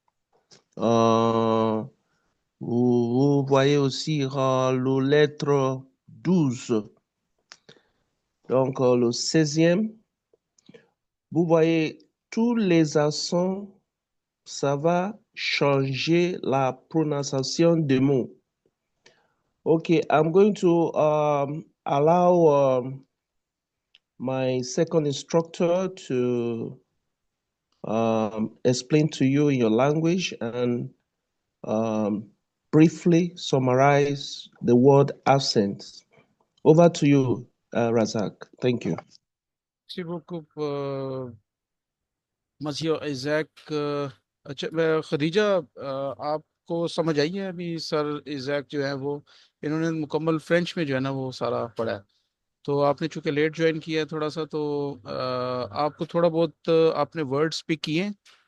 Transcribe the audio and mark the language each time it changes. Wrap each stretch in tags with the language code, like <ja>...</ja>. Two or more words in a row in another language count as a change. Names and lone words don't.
<fr>Euh, vous voyez aussi le lettre 12. Donc, le 16e, vous voyez tous les accents, ça va changer la prononciation des mots.</fr> <en>Okay, I'm going to allow my second instructor to explain to you in your language and briefly summarize the word absence. Over to you, Razak. Thank you.</en> <fr>Merci beaucoup, monsieur Isaac.</fr> <hi>अच्छा, खदीजा, आपको समझ आई है अभी? सर इजैक जो है वो, इन्होंने मुकम्मल फ्रेंच में जो है ना वो सारा पढ़ा है। तो आपने चूंकि लेट ज्वाइन किया है थोड़ा सा, तो आपको थोड़ा बहुत आपने</hi> <en>word speak</en> <hi>किए हैं?</hi>